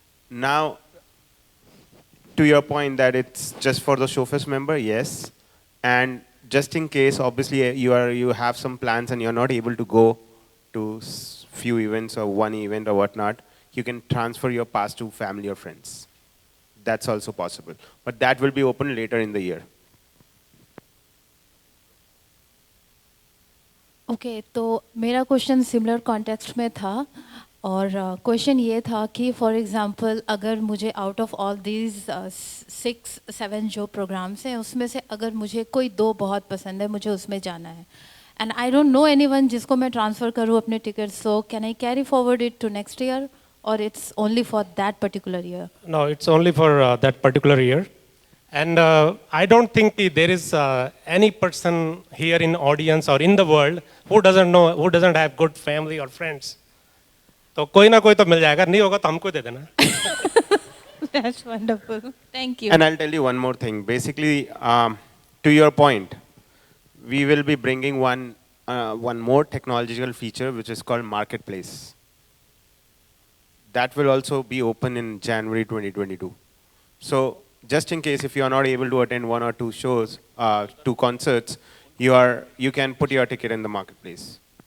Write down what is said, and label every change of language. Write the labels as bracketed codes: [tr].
[en] Now, to your point that it's just for the ShowFest member, yes, and just in case, obviously you have some plans and you're not able to go to few events or one event or whatnot, you can transfer your pass to family or friends. That's also possible. But that will be open later in the year. [hi] Okay तो मेरा question similar context में था और question ये था कि [en] for example [hi] अगर मुझे [en] out of all these [hi] 6-7 जो प्रोग्राम्स हैं उसमें से अगर मुझे कोई 2 बहुत पसंद है, मुझे उसमें जाना है [en] and I don't know anyone [hi] जिसको मैं ट्रांसफ़र करूँ अपने ticket, [en] So can I carry forward it to next year और it's only for that particular year? No, it's only for that particular year. And I don't think there is any person here in audience or in the world who doesn't have good family or friends. [hi] तो कोई ना कोई तो मिल जाएगा, नहीं होगा तो हमको दे देना. [en] That's wonderful. Thank you. And I'll tell you one more thing. Basically, to your point, we will be bringing one more technological feature, which is called Marketplace. That will also be open in January 2022. So just in case if you are not able to attend 1 or 2 shows, 2 concerts, you can put your ticket in the Marketplace.